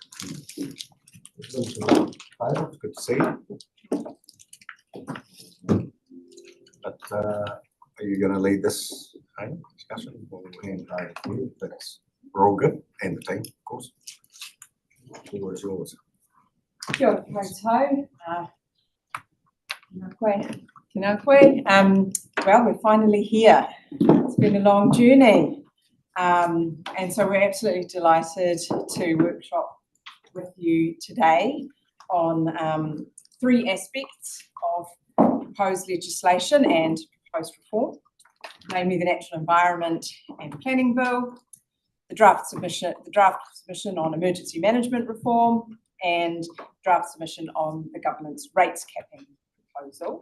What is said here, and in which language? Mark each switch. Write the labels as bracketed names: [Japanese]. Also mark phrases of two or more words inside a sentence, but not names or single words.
[English] It's good to see you. But are you going to lead this discussion? We're all good, and the team, of course. The floor is yours. [Māori] Kia ora koutou. Tēnā koe. [English] Well, we're finally here. It's been a long journey. And so we're absolutely delighted to workshop with you today on 3 aspects of proposed legislation and proposed reform, namely the Natural Environment and Planning Bill, the draft submission on emergency management reform, and draft submission on the government's rates capping proposal.